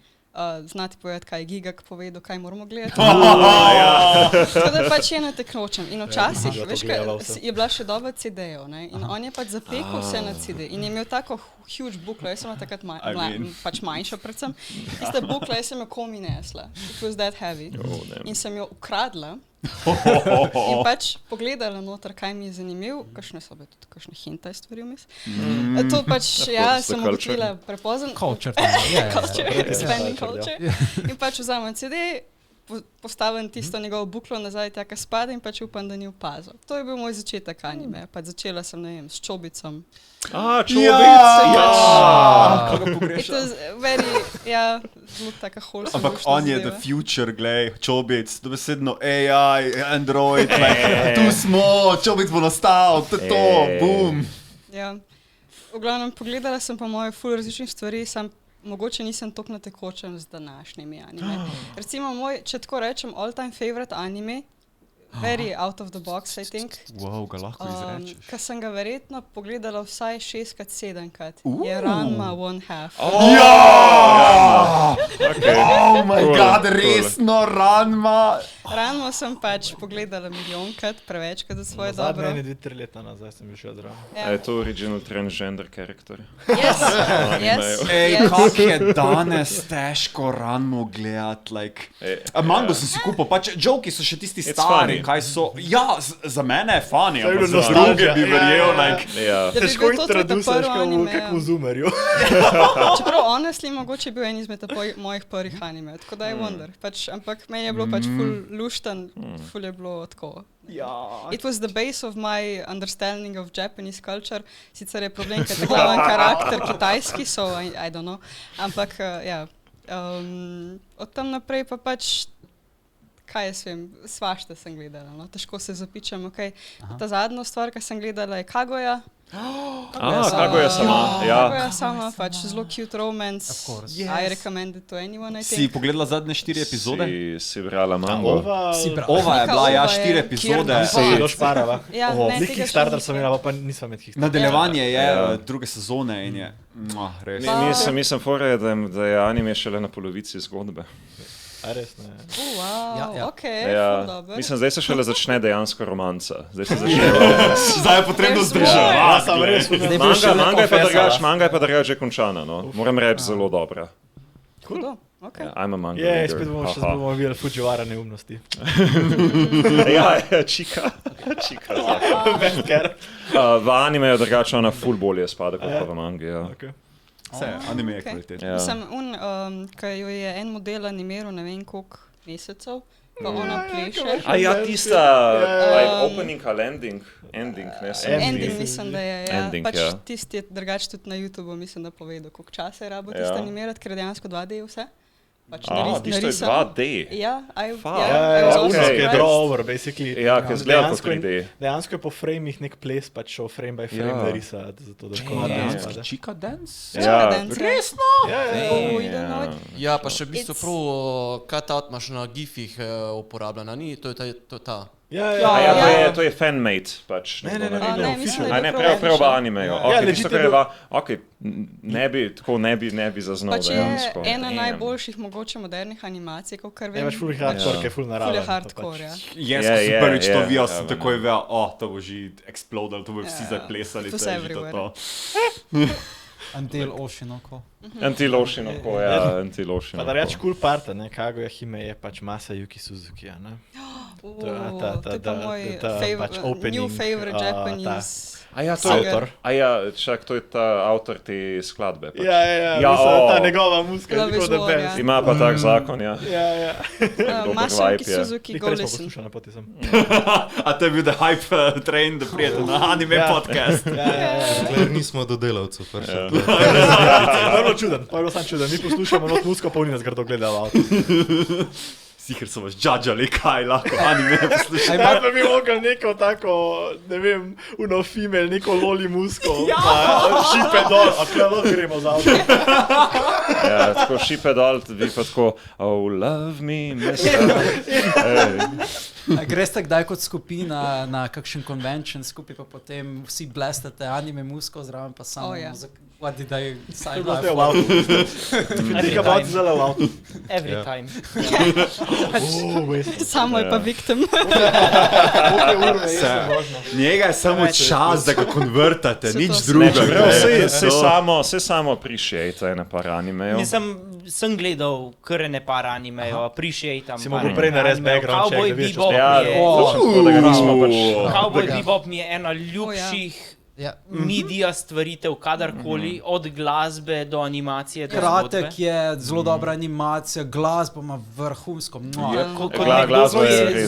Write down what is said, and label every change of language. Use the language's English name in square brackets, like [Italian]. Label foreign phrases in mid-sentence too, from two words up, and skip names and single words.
[Slovenian] Znati povedati, kaj je Gigak povedal, kaj moramo gledati. Tako da pač je na tekročem. In včasih, veš kaj, je bila še doba CD-jev, ne? In on je pač zapekel vse na CD. In je imel tako huge buklo, jaz sem takrat pač manjša predvsem. Tista bukla, jaz sem jo komi nesla. [English] It was that heavy. [Slovenian] In sem jo ukradla. In pač pogledala noter, kaj mi je zanimiv, kakšne so bile tudi kakšne hentai stvari vmes. To pač, sem ugotovila prepozno. Culture. [English] Expanding culture. [Slovenian] In pač vzamem CD, postavim tisto njegovo buklo nazaj, taka spada in pač upam, da ni opazil. To je bil moj začetek anime. Pač začela sem, ne vem, s Čobicom. Koga pogrešam? [English] It was very, [Slovenian] zelo taka wholesome. Ampak on je [English] the future, [Slovenian] glej, Čobic, dobesedno AI, Android, tu smo, Čobic bo nastal, to, boom. Ja, v glavnem pogledala sem pa moje ful različnih stvari, mogoče nisem toliko na tekočem z današnjimi anime. Recimo moj, če tako rečem, [English] all-time favorite anime, very out of the box, I think. [Slovenian] Wow, ga lahko izrečeš. Ka sem ga verjetno pogledala vsaj 6-krat, 7-krat. Je Ranma One Half. [English] Oh my god, [Slovenian] resno, Ranma. Ranma sem pač pogledala milijonkrat, prevečkrat za svoje dobro. Zadnje 2-3 leta nazaj sem bil še od Ranma. Je to [English] original transgender character? [Slovenian] Yes. Kak je danes težko Ranmo gledati, like. Mango sem si kupil, pač joki so še tisti stari, kaj so. Ja, za mene je funny, ampak za druge bi verjel, like. Težko introduciraš kakvu zoomerju. Čeprav honestly, mogoče je bil en izmed mojih prvih anime, tako da [English] I wonder. [Slovenian] Ampak meni je bilo pač ful luštan, ful je bilo tako. [English] It was the base of my understanding of Japanese culture. [Slovenian] Sicer je problem, ker je glaven karakter kitajski, [English] so I don't know. [Slovenian] Ampak, od tam naprej pa pač, kaj jaz vem, svašta sem gledala, no? Težko se zapičam, okej. Ta zadnja stvar, ki sem gledala, je Kaguya. Kaguya sama, Kaguya sama, pač zelo [English] cute romance. I recommend it to anyone, I think. [Slovenian] Si pogledala zadnje 4 epizode? Si brala mango? Ova je bila, 4 epizode. Se je došparala. Neki starter sem imela, pa nisem med Kickstarter. Nadaljevanje je druge sezone in je res. Mislim, fora je, da je anime šele na polovici zgodbe. A res ne? Okej, dobro. Mislim, zdaj se šele začne dejansko romanca. Zdaj je potrebno zdržati. Manga je pa drugače že končana, no. Moram reči, zelo dobra. Hudo. Okay. [English] I'm a manga reader. [Slovenian] Spet bomo videli Fujiwara neumnosti. Čika. V animeju drugače ona ful bolje spada kot pa v mangi, ja. Okay. Vse, anime je kvalitetno. Mislim, ki jo je en model animiral ne vem koliko mesecev, pa ona pleše. Tista opening ali ending, ne? Ending mislim, da je, ja. Pač tisti je drugače tudi na YouTubeu, mislim, da povedal, koliko časa je rabo tisto animirati, ker je dejansko 2D vse. Tisto je 2D? Ja, [English] je draw over, basically. [Slovenian] Ja, ki izgleda kot 3D. Dejansko je po framih nek ples, pač šel [English] frame by frame [Slovenian] narisati, zato da škoda. Chica Dance? Resno? Ja, pa še v bistvu prav cut-out imaš na gifih uporabljena, ni? To je ta. To je fan-made, pač. Ne, prav v animeju. Ne bi zaznal dejansko. Pač je ena najboljših mogoče modernih animacij, kar vem. Je pač ful hardcore, ki je ful naraven. Ful je hardcore, ja. Jaz, ko sem prvič to videl, sem takoj vedel, to bo že explodal, to bo vsi zaplesali. To se everywhere. [English] Until Oshinoko. Until Oshinoko. [Slovenian] Pa da reč [English] cool part, [Slovenian] Kaguya Hime je pač masa Yuki Suzuki, ne? To je pa moj [English] new favorite Japanese [Slovenian] autor. Čak, to je ta avtor te skladbe. Pač. Ta njegova muzika. Ima pa tak zakon, ja. Masa Yuki Suzuki, [English] go listen. [Slovenian] A to je bil [English] the hype train, [Slovenian] da prijete na anime podcast. Kler nismo do delavcev. Prvo čuden, mi poslušamo not muziko, pa oni nas grdo gledajo avto. Sicer so vas džadžali, kaj lahko anime poslušajo. Kaj pa bi mogel neko tako, ne vem, uno female, neko loli musko, pa šipe dol, a kaj lahko gremo za avto. Tako šipe dol, vi pa tako, [English] oh, love me, mister. [Slovenian] Greš tak kdaj kot skupina na kakšen convention skupaj, pa potem vsi blestate anime musko zraven, pa samo [English] what did I sign up for? Every time. [Slovenian] Samo je pa victim. Njega je samo čas, da ga konvertate, nič drugega. Se samo appreciate ene par animejo. Sem gledal kar ene par animejo, appreciatam. Si mogel prej narediti [English] background check, [Slovenian] da vidiš, Cowboy Bebop mi je ena ljubših medija stvaritev kadarkoli, od glasbe do animacije, do zgodbe. Kratek je, zelo dobra animacija, glasba ima vrhunsko. Glasba je res.